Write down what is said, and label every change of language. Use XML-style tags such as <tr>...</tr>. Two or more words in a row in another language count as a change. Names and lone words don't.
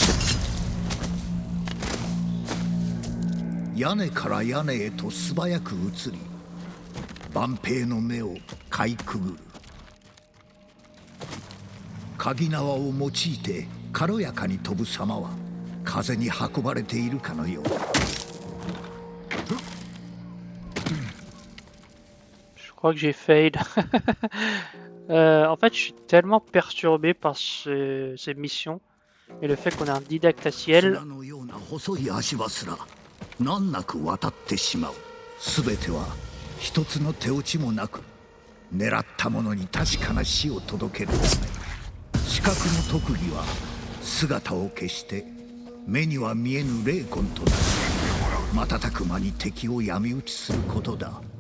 <ja>屋根から屋根へと素早く移り万兵の目をかいくぐる。鍵縄を用いて軽やかに飛ぶ様は風に運ばれているかのよう。</ja> <fr>Je crois que j'ai fail. En fait, je suis tellement perturbé par ces missions et le fait qu'on a un didacticiel.</fr> <ja>砂のような細い足場すら難なく渡ってしまう。すべては一つの手落ちもなく狙ったものに確かな死を届けるため。視覚の特技は姿を消して目には見えぬ霊魂となり瞬く間に敵を闇討ちすることだ。</ja>